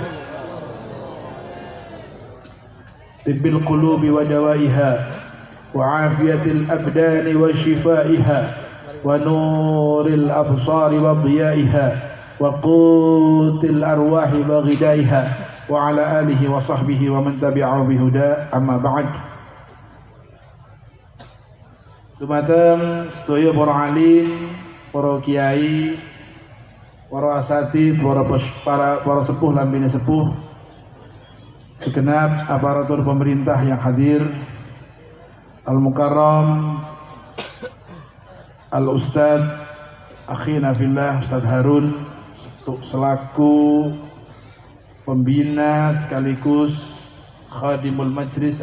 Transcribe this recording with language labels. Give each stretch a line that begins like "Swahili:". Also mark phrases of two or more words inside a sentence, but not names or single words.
Arabic: طب القلوب ودوائها وعافية الأبدان وشفائها ونور الأبصار وضيائها وقوت الأرواح وغذائها وعلى آله وصحبه ومن تبعه بهداه أما بعد.
Javanese: Dumateng sedaya para alim, para kiai, para asatid, para sepuh lan bini sepuh,
Indonesian: segenap aparatur pemerintah yang hadir, Al-Mukarram
Arabic: Al-Ustadz Akhina Fillah
Indonesian: Ustadz Harun selaku pembina sekaligus
Arabic: khadimul majlis